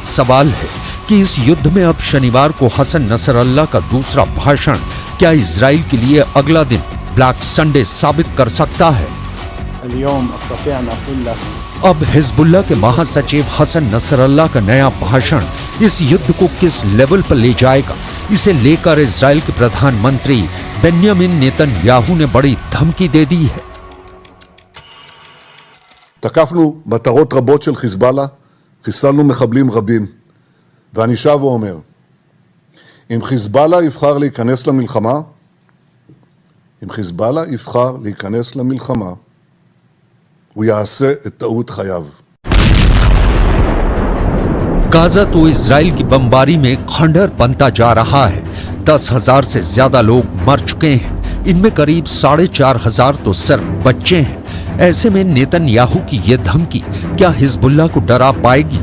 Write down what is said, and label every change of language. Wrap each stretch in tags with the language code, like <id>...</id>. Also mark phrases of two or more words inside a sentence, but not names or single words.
<hi>सवाल है कि इस युद्ध में अब शनिवार को हसन नसरल्लाह का दूसरा भाषण क्या इजराइल के लिए अगला दिन</hi> <en>Black Sunday</en> <hi>साबित कर सकता है? अब हिजबुल्लाह के महासचिव हसन नसरल्लाह का नया भाषण इस युद्ध को किस लेवल पर ले जाएगा, इसे लेकर इजराइल के प्रधानमंत्री बेन्यामिन नेतन्याहू ने बड़ी धमकी दे दी है।</hi> <he>תקפנו מטרות רבות של חיזבאללה, חיסלנו מחבלים רבים, ואני שב ואומר, אם חיזבאללה יבחר להיכנס למלחמה, הוא יעשה את טעות חייו.</he> <hi>गाजा तो इजराइल की बमबारी में खंडहर बनता जा रहा है। 10,000 से ज्यादा लोग मर चुके हैं, इनमें करीब 4,500 तो सिर्फ बच्चे हैं। ऐसे में नेतन्याहू की यह धमकी क्या हिजबुल्लाह को डरा पाएगी?</hi>